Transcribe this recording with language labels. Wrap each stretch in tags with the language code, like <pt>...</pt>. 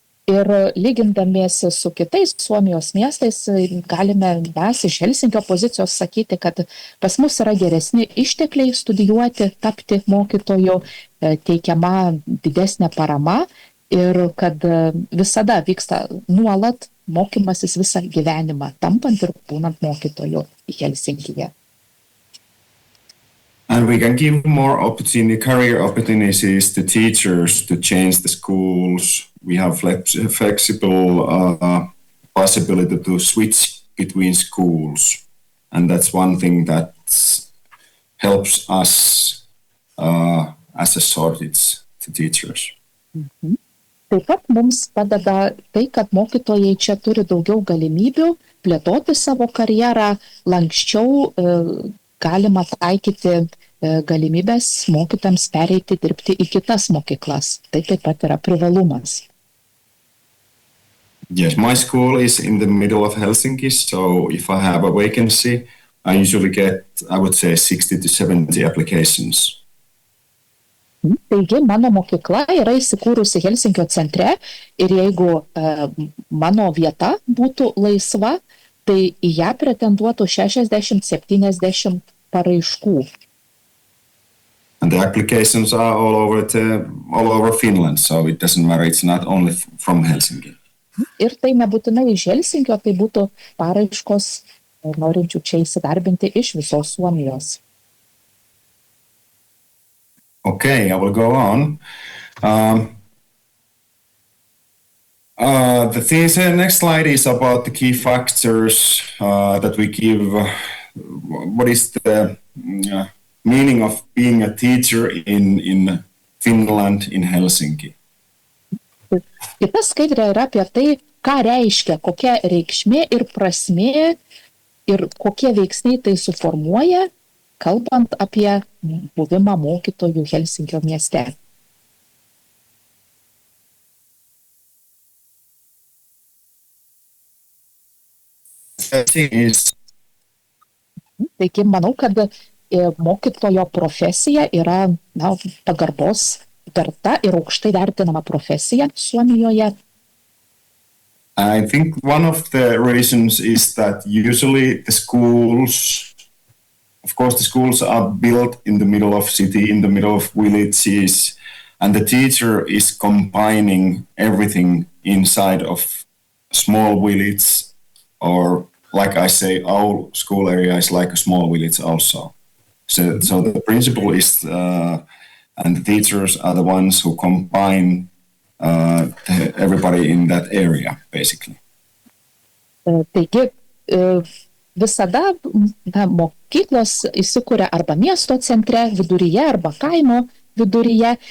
<lt>Ir lygindamiesi su kitais Suomijos miestais, galime mes iš Helsinkio pozicijos sakyti, kad pas mus yra geresni ištekliai studijuoti, tapti mokytoju, teikiama didesnė parama ir kad visada vyksta nuolat mokymasis visą gyvenimą, tampant ir būnant mokytoju Helsinkyje.</lt> <en>And we can give more career opportunities to teachers to change the schools. We have flexible possibility to switch between schools. And that's one thing that helps us as a shortage to teachers.</en> <lt>Taip pat mums padeda tai, kad mokytojai čia turi daugiau galimybių plėtoti savo karjerą, lanksčiau galima taikyti galimybės mokytojams pereiti dirbti į kitas mokyklas. Tai taip pat yra privalumas.</lt> <en>Yes, my school is in the middle of Helsinki, so if I have a vacancy, I usually get, I would say, 60 to 70 applications.</en> <lt>Taigi, mano mokykla yra įsikūrusi Helsinkio centre ir jeigu mano vieta būtų laisva, tai į ją pretenduotų 60-70 paraiškų.</lt> <en>And the applications are all over Finland, so it doesn't matter, it's not only from Helsinki.</en> <lt>Ir tai nebūtinai iš Helsinkio, tai būtų paraiškos norinčių čia įsidarbinti iš visos Suomijos.</lt> <en>Okay, I will go on. The next slide is about the key factors that we give. What is the meaning of being a teacher in Finland, in Helsinki?</en> <lt>Kita skaidrė yra apie tai, ką reiškia, kokia reikšmė ir prasmė ir kokie veiksniai tai suformuoja, kalbant apie buvimą mokytojų Helsinkio mieste.</lt> <en>is</en> <lt>Taigi, manau, kad mokytojo profesija yra pagarbos verta ir aukštai vertinama profesija Suomijoje.</lt> <en>I think one of the reasons is that usually the schools are built in the middle of city, in the middle of villages, and the teacher is combining everything inside of small village, or like I say, our school area is like a small village also. So the principal is, and the teachers are the ones who combine everybody in that area, basically.</en> <lt>Taigi, visada mokyklos įsikuria arba miesto centre viduryje, arba kaimo viduryje.</lt>